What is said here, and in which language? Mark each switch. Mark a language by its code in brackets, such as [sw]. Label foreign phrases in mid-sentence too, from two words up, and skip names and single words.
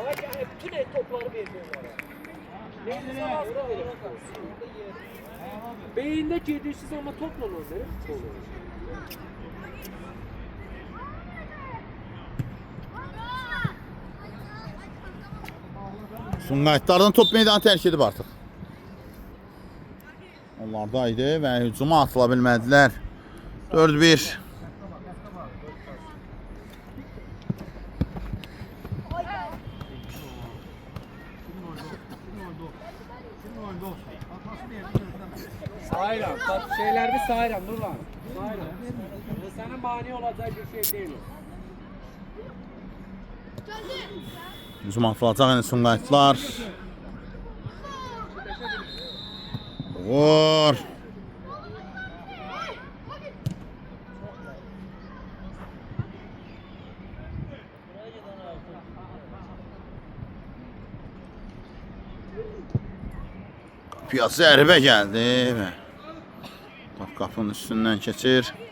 [tr] Bak yani bütün el topları veriyor onlara. Beyinde gidiyorsunuz ama topla onları. [az] Sumqayıtlardan top meydanı tərk edib artıq. Onlar da idi və hücuma atıla bilmədilər. 4-1. Sayıram, şeylerimi sayıram, dur lan. Sayıram. [tr] Sana mani olacak bir şey değil o. [az] Hücum atılacaq yəni Sumqayıtlar. Vur. Qapıya zərbə gəldi və top qapının üstündən keçir.